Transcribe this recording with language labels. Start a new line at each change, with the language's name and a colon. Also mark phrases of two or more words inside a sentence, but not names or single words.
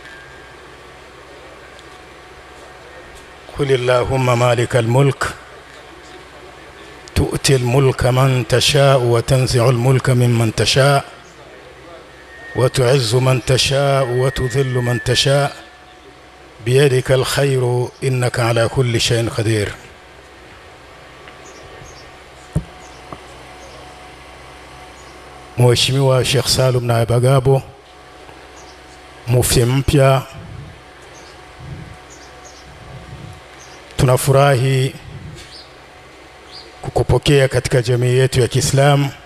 Arabic: قل اللهم مالك الملك تؤتي الملك من تشاء وتنزع الملك ممن تشاء وتعز من تشاء وتذل من تشاء بيدك الخير إنك على كل شيء قدير.
Swahili: Mheshimiwa Sheikh Salum Naibagabo, mufti mpya, tunafurahi kukupokea katika jamii yetu ya Kiislamu,